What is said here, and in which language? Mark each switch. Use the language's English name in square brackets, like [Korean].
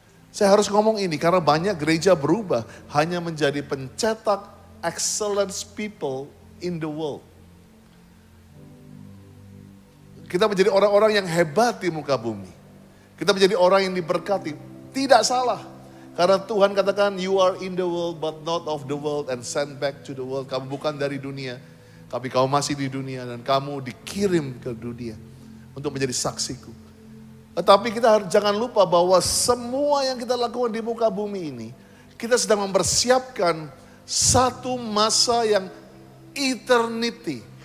[Indonesian] Saya harus ngomong ini karena banyak gereja berubah hanya menjadi pencetak [English] excellence people in the world. [Indonesian] Kita menjadi orang-orang yang hebat di muka bumi. Kita menjadi orang yang diberkati. Tidak salah. Karena Tuhan katakan, [English] you are in the world but not of the world and sent back to the world. [Indonesian] Kamu bukan dari dunia, tapi kamu masih di dunia dan kamu dikirim ke dunia untuk menjadi saksiku. Tetapi kita jangan lupa bahwa semua yang kita lakukan di muka bumi ini, kita sedang mempersiapkan Satu masa yang eternity.